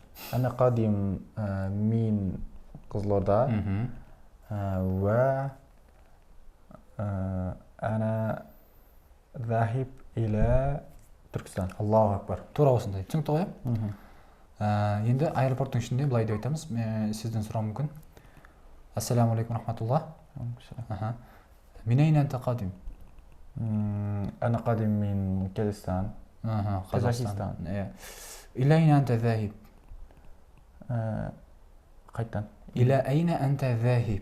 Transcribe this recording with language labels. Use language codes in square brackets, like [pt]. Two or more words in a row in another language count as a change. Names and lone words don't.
[ar] أنا قادم من قيزيلوردا وأنا ذاهب إلى تركستان. الله أكبر. [kk] Тура осындай. Түсінікті ғой? Енді аэропорттың ішінде былай деп айтамыз. Сізден сұрау мүмкін. [ar] السلام عليكم رحمة الله. من أين أنت قادم? أنا قادم من كازاخستان. Қазақстан. إلى أين أنت ذاهب؟ قيتان. إلى أين أنت ذاهب؟